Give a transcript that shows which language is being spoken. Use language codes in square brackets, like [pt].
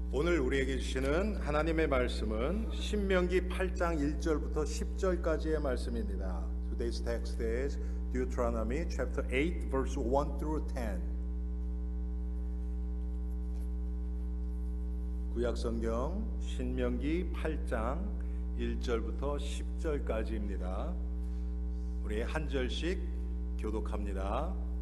[ko] 오늘 우리에게 주시는 하나님의 말씀은 신명기 8장 1절부터 10절까지의 말씀입니다. [en] Today's text is Deuteronomy chapter 8 verse 1 through 10. [ko] 구약 성경 신명기 8장 1절부터 10절까지입니다. 우리 한 절씩 교독합니다.